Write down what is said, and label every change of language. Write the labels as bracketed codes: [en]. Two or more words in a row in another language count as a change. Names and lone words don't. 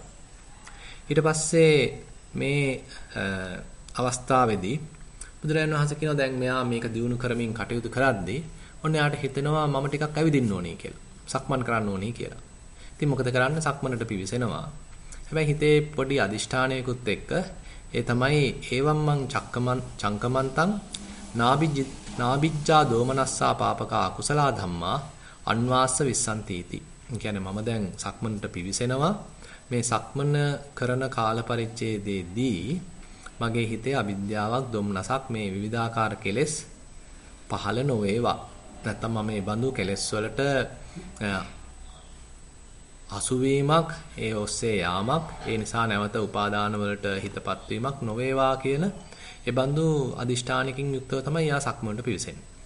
[si] ඊට පස්සේ මේ අවස්ථාවේදී බුදුරජාණන් වහන්සේ කියනවා දැන් මෙයා මේක දියුණු කරමින් කටයුතු කරද්දී ඔන්න යාට හිතෙනවා මම ටිකක් ඇවිදින්න ඕනේ කියලා. සක්මන් කරන්න ඕනේ කියලා. ඉතින් මොකද කරන්නේ? සක්මනට පිවිසෙනවා. හැබැයි හිතේ පොඩි අදිෂ්ඨානයකුත් එක්ක ඒ තමයි [pi] ඒවම් මං චංකමන්තං නාබිජ්ජා දෝමනස්සා පාපකා අකුසලා ධම්මා අන්වාස්ස විස්සන්තිති. [si] කියන්නේ මම දැන් සක්මනට පිවිසෙනවා. මේ සක්මන කරන කාල පරිච්ඡේදයේදී මගේ හිතේ අවිද්‍යාවක් දොම්නසක් මේ විවිධාකාර කෙලෙස් පහළ නොවේවා. නැත්තම් මම මේ බඳු කෙලෙස් වලට අසුවීමක්, ඒ ඔස්සේ යාමක්, ඒ නිසා නැවත උපාදාන වලට හිතපත් වීමක් නොවේවා කියන ඒ බඳු අදිෂ්ඨානකින් යුක්තව තමයි යා සක්මනට පිවිසෙන්නේ.